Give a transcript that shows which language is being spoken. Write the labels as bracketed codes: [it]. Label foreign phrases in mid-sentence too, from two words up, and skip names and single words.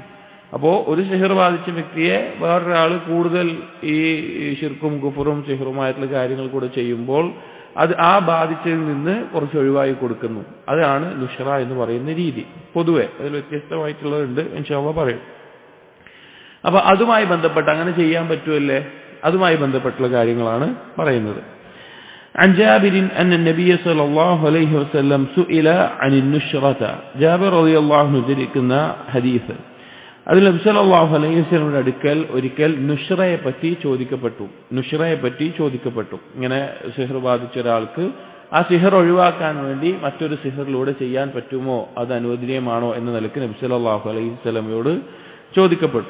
[ml] അപ്പോ ഒരു സിഹർ ബാധിച്ച വ്യക്തിയെ വേറൊരാൾ കൂടുതൽ ഈ ശിർക്കും കുഫറും സിഹറുമായിട്ടുള്ള കാര്യങ്ങൾ കൂടെ ചെയ്യുമ്പോൾ അത് ആ ബാധിച്ചതിൽ നിന്ന് കുറച്ച് ഒഴിവായി കൊടുക്കുന്നു. അതാണ് നുഷ്റ എന്ന് പറയുന്ന രീതി. പൊതുവെ അതിൽ വ്യത്യസ്തമായിട്ടുള്ളതുണ്ട്, [ar] إن شاء الله [ml] പറയും. അപ്പൊ അതുമായി ബന്ധപ്പെട്ട് അങ്ങനെ ചെയ്യാൻ പറ്റുമല്ലേ, അതുമായി ബന്ധപ്പെട്ടുള്ള കാര്യങ്ങളാണ് പറയുന്നത്. [ar] عن جابر أن النبي صلى الله عليه وسلم سئل عن النشرة. [ml] ജാബിർ [ar] رضي الله عنه [ml] ഉദ്ധരിക്കുന്ന ഹദീസ്, അതിൽ നബി [ar] صلى الله عليه وسلم [ml] അടുക്കൽ ഒരിക്കൽ നുഷ്റയെ പറ്റി ചോദിക്കപ്പെട്ടു. ഇങ്ങനെ സിഹർ ബാധിച്ച ഒരാൾക്ക് ആ സിഹർ ഒഴിവാക്കാൻ വേണ്ടി മറ്റൊരു സിഹറിലൂടെ ചെയ്യാൻ പറ്റുമോ, അത് അനുവദനീയമാണോ എന്ന നിലയ്ക്ക് നബി [ar] صلى الله عليه وسلم [ml] ചോദിക്കപ്പെട്ടു.